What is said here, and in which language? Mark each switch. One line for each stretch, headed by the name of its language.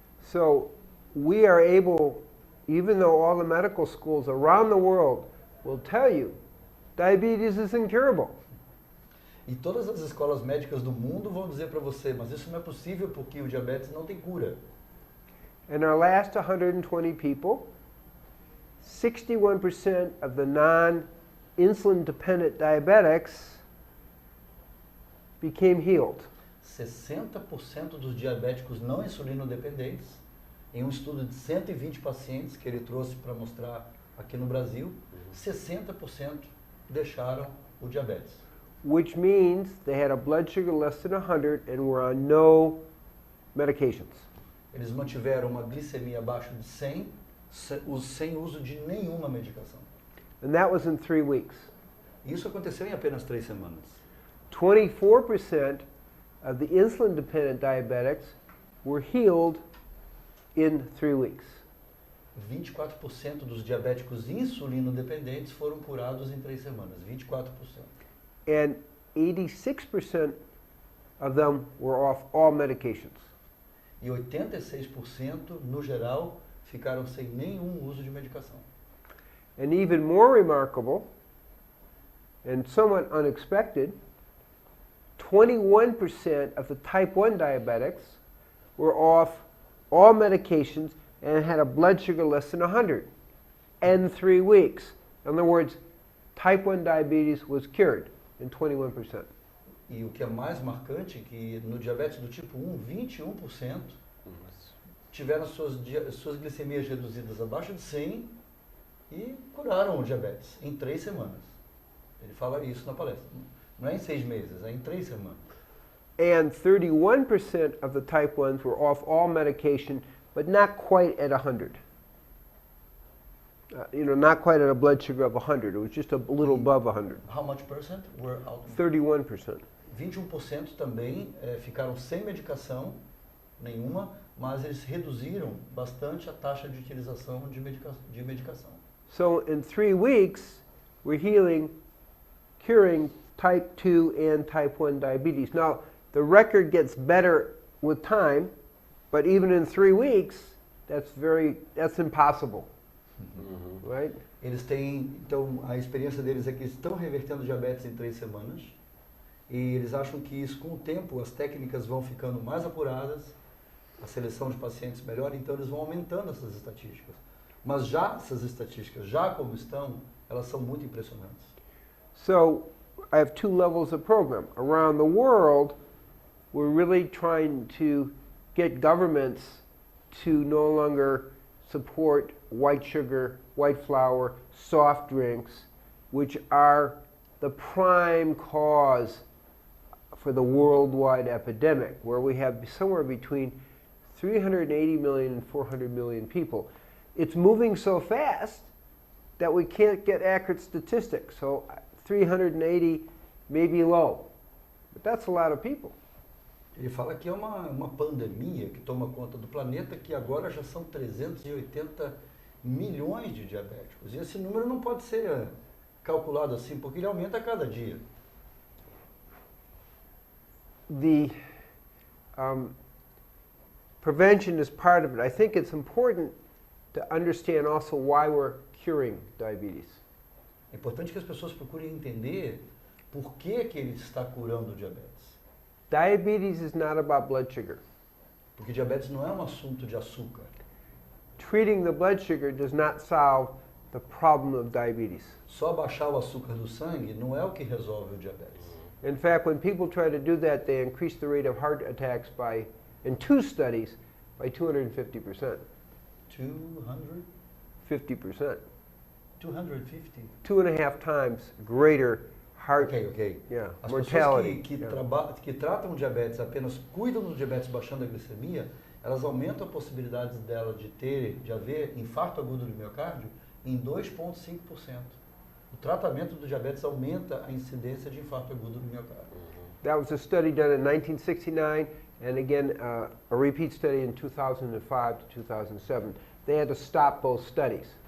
English: So we are able, even though all the medical schools around the world will tell you diabetes is incurable.
Portuguese: E todas as escolas médicas do mundo vão dizer para você, mas isso não é possível porque o diabetes não tem cura.
English: In our last 120 people, 61% of the non-insulin dependent diabetics became healed.
Portuguese: 60% dos diabéticos não insulino dependentes, em um estudo de 120 pacientes que ele trouxe para mostrar aqui no Brasil, 60% deixaram o diabetes.
English: Which means they had a blood sugar less than 100 and were on no medications.
Portuguese: Eles mantiveram uma glicemia abaixo de 100, sem uso de nenhuma medicação.
English: And that was in 3 weeks.
Portuguese: Isso aconteceu em apenas 3 semanas.
English: 24% of the insulin-dependent diabetics were healed in 3 weeks.
Portuguese: 24% dos diabéticos insulino-dependentes foram curados em 3 semanas.
English: 24%. And 86% of them were off all medications.
Portuguese: E 86%, no geral, ficaram sem nenhum uso de medicação.
English: And even more remarkable, and somewhat unexpected, 21% of the type 1 diabetics were off all medications and had a blood sugar less than 100 in 3 weeks. In other words, type 1 diabetes was cured in 21%.
Portuguese: E o que é mais marcante é que no diabetes do tipo 1, 21% tiveram suas glicemias reduzidas abaixo de 100 e curaram o diabetes em 3 semanas. Ele fala isso na palestra. Não é em 6 meses, é em 3 semanas.
English: And 31% of the type 1s were off all medication, but not quite at 100. Not quite at a blood sugar of 100. It was just a little above 100. How much percent were out? 31%.
Portuguese: 21% também ficaram sem medicação nenhuma, mas eles reduziram bastante a taxa de utilização de medicação.
English: So in 3 weeks, we're curing type 2 and type 1 diabetes. Now, the record gets better with time, but even in 3 weeks, that's impossible. Right?
Portuguese: Eles têm, então, a experiência deles é que eles estão revertendo diabetes em 3 semanas, e eles acham que isso, com o tempo, as técnicas vão ficando mais apuradas, a seleção de pacientes melhor, então eles vão aumentando essas estatísticas. Mas já essas estatísticas, já como estão, elas são muito impressionantes.
English: So, I have 2 levels of program. Around the world, we're really trying to get governments to no longer support white sugar, white flour, soft drinks, which are the prime cause for the worldwide epidemic, where we have somewhere between 380 million and 400 million people. It's moving so fast that we can't get accurate statistics. So 380 may be low, but that's a lot of people.
Portuguese: Ele fala que é uma pandemia que toma conta do planeta, que agora já são 380 milhões de diabéticos. E esse número não pode ser calculado assim, porque ele aumenta a cada dia.
English: The prevention is part of it. I think it's important to understand also why we're curing diabetes.
Portuguese: É importante que as pessoas procurem entender por que ele está curando o diabetes.
English: Diabetes is not about blood sugar.
Portuguese: Porque diabetes não é um assunto de açúcar.
English: Treating the blood sugar does not solve the problem of diabetes.
Portuguese: Só baixar o açúcar do sangue não é o que resolve o diabetes.
English: In fact, when people try to do that, they increase the rate of heart attacks by, in 2 studies, by 250%. 200? 50%. 250? 2.5 times greater heart Ok. yeah,
Portuguese: As
English: mortality.
Portuguese: pessoas que tratam diabetes, apenas cuidam do diabetes baixando a glicemia, elas aumentam a possibilidade dela de haver infarto agudo do miocárdio em 2,5%. O tratamento do diabetes aumenta a incidência de infarto agudo do miocárdio.
English: That was a study done in 1969, and again a repeat study in 2005 to 2007. They had to stop both studies.